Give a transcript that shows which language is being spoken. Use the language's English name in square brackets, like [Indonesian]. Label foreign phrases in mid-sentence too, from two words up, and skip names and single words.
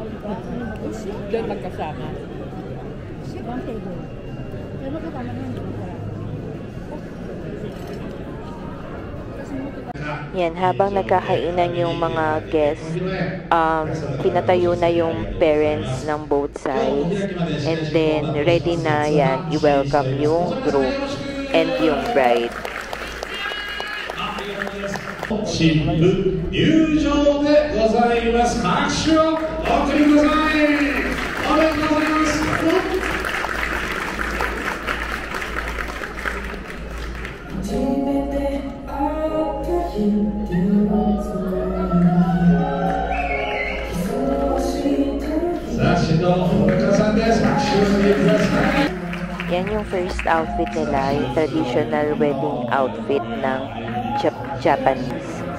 [Filipino] Doon magkasama. [English] One table. [Filipino] Pero kasama nga, hindi ko Yan, habang nagkakainan yung mga guests, kinatayo na yung parents ng [English] both sides, and then ready [Filipino] na yan, i-welcome yung group and yung bride. [Japanese] 新婦入場でございます。拍手をお送りください。おめでとうございます。さあ、新郎の皆さんです。拍手をしてください。 [Filipino] Yan yung [English] first outfit [Filipino] nila, yung [English] traditional wedding outfit [Filipino] ng Japanese.